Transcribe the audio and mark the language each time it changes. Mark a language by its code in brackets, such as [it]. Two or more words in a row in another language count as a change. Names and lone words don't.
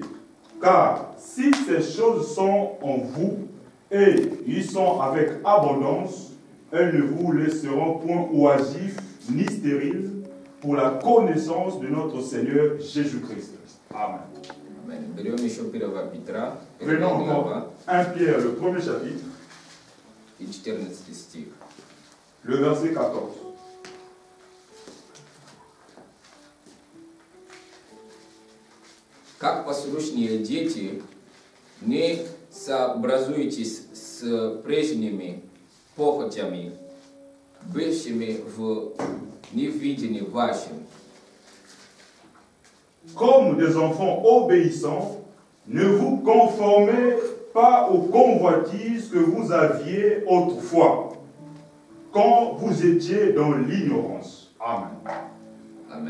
[fr] Car si ces choses sont en vous et y sont avec abondance, elles ne vous laisseront point oisifs ni stériles pour la connaissance de notre Seigneur Jésus-Christ. Amen. Prenons encore 1 Pierre, le premier chapitre, le verset 14. [ru] Как послушные дети, не сообразуйтесь с прежними похотями, бывшими в невидении вашим. [fr] Comme des enfants obéissants, ne vous conformez pas aux convoitises que vous aviez autrefois, quand vous étiez dans l'ignorance. Amen. Amen.